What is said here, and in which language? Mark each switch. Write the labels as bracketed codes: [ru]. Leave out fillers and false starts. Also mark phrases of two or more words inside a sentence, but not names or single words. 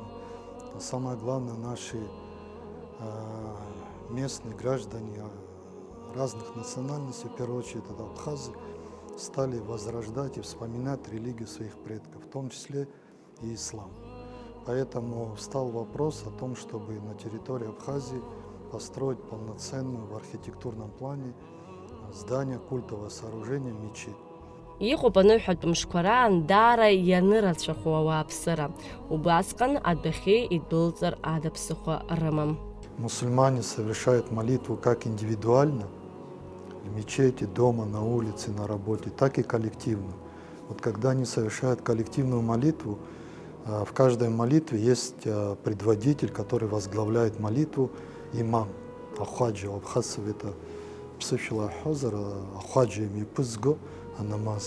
[ru] Но самое главное, наши местные граждане разных национальностей, в первую очередь это абхазы, стали возрождать и вспоминать религию своих предков, в том числе и ислам. Поэтому встал вопрос о том, чтобы на территории Абхазии построить полноценную в архитектурном плане здание, культовое сооружение, мечеть. [ab] Иҟоуп аныҳәатәы мшқәа раан даара ианырацәахо ауааԥсыра. Убасҟан адәахьы идәылҵыр ада ԥсыхәа рымам. [ru] Мусульмане совершают молитву как индивидуально, в мечети, дома, на улице, на работе, так и коллективно. Вот когда они совершают коллективную молитву, в каждой молитве есть предводитель, который возглавляет молитву, имам, ахаджи, абхазцев это [ab] псыфила хазар, ахаджи мипызго, [ru] намаз.